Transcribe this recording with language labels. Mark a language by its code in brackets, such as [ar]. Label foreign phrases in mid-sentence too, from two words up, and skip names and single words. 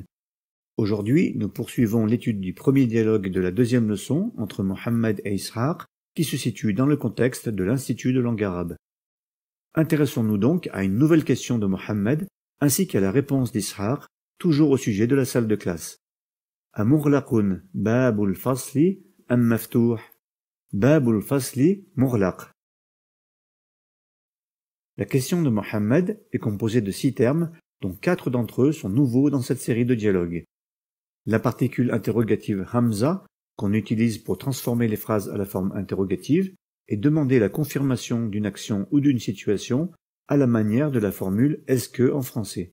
[fr] Aujourd'hui, nous poursuivons l'étude du premier dialogue de la deuxième leçon entre Mohammed et Ishaq qui se situe dans le contexte de l'Institut de langue arabe. Intéressons-nous donc à une nouvelle question de Mohammed ainsi qu'à la réponse d'Ishaq, toujours au sujet de la salle de classe. [ar] أمغلقٌ بابُ الفصلِ أم مفتوح? بابُ الفصلِ مغلق. [fr] La question de Mohammed est composée de 6 termes, dont 4 d'entre eux sont nouveaux dans cette série de dialogues. La particule interrogative hamza, qu'on utilise pour transformer les phrases à la forme interrogative, et demander la confirmation d'une action ou d'une situation à la manière de la formule est-ce que en français.